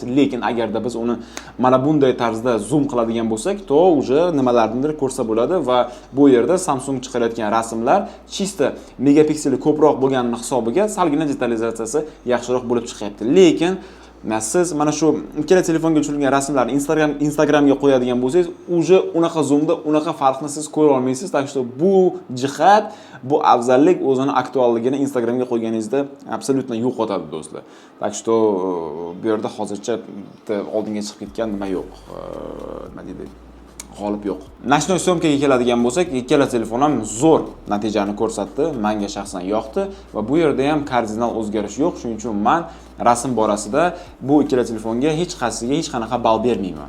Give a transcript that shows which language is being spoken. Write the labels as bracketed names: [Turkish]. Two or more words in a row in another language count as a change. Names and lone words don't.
[Uzbek] Lekin agarda biz uni mana bunday tarzda zoom qiladigan bo'lsak, to уже nimalarnidir ko'rsa bo'ladi va bu yerda Samsung chiqarayotgan rasmlar chista megapikseli ko'proq bo'lgani hisobiga salgina detalizatsiyasi yaxshiroq bo'lib chiqyapti. Lekin siz mana shu ikkala telefonga tushirilgan rasmlarni Instagramga qo'yadigan bo'lsangiz, уже unaqa zoomda unaqa farqni siz ko'ra olmaysiz. [Russian] Так что [Uzbek] bu jihat, bu afzallik o'zini aktualligini Instagramga qo'yganingizda absolutno yo'qotadi do'stlar. [Russian] Так что [Uzbek] bu yerda hozircha oldinga chiqib ketgan nima yo'q. Nima deydi? G'olib yo'q. [Russian] Ночной съёмкага [Uzbek] keladigan bo'lsak, ikkala telefon ham zo'r natijani ko'rsatdi. Menga shaxsan yoqdi va bu yerda ham kardinal o'zgarish yo'q. Shuning uchun men rasm borasida bu ikkala telefonga hech qaysiga hech qanaqa ball bermayman.